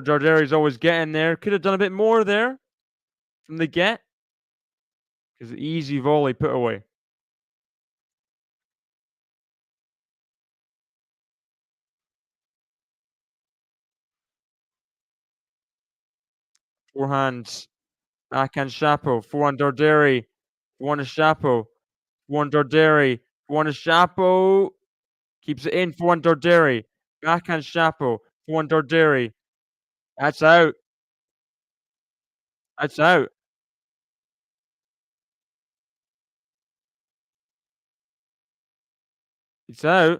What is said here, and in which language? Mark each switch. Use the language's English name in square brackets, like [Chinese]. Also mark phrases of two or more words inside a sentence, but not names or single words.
[English] Darderi's always getting there. Could have done a bit more there from the get. Because easy volley put away. Forehand. Backhand Shapo. Forehand Darderi. Forehand Shapo. Forehand Darderi. Forehand Shapo. Keeps it in. Forehand Darderi. Backhand Shapo. Forehand Darderi. That's out. That's out. It's out.